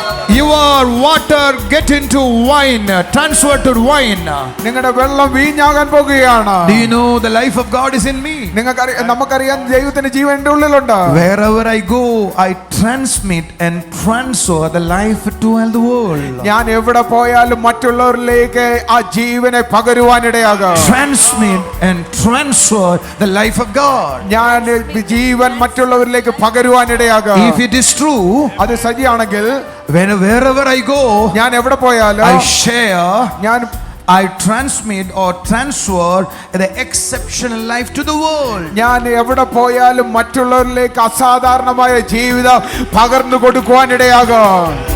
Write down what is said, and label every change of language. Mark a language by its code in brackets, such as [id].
[en] your water get into wine, transferred to wine. [ml] നിങ്ങളുടെ വെള്ളം വീഞ്ഞാകാൻ പോകുകയാണ്. [en] Do you know the life of God is in me? [ml] നമുക്കറിയാം ദൈവത്തിന്റെ ജീവൻ എന്റെ ഉള്ളിലുണ്ട്. [en] Wherever I go, I transmit and transfer the life to all the world. [ml] ഞാൻ എവിടെ പോയാലും മറ്റുള്ളവരിലേക്ക് ആ ജീവനെ പകരുവാനിടയാകും. [en] Transmit and transfer the life of God. [ml] ഞാൻ ജീവൻ മറ്റുള്ളവരിലേക്ക് പകരുവാനിടയാകും. [en] If it is true, [ml] അത് ശരിയാണെങ്കിൽ [en] wherever I go, [ml] ഞാൻ എവിടെ പോയാലും [en] I share, I transmit or transfer the exceptional life to the world. [ml] ഞാൻ എവിടെ പോയാലും മറ്റുള്ളവരിലേക്ക് അസാധാരണമായ ജീവിതം പകർന്നു കൊടുക്കുവാനിടയാകും.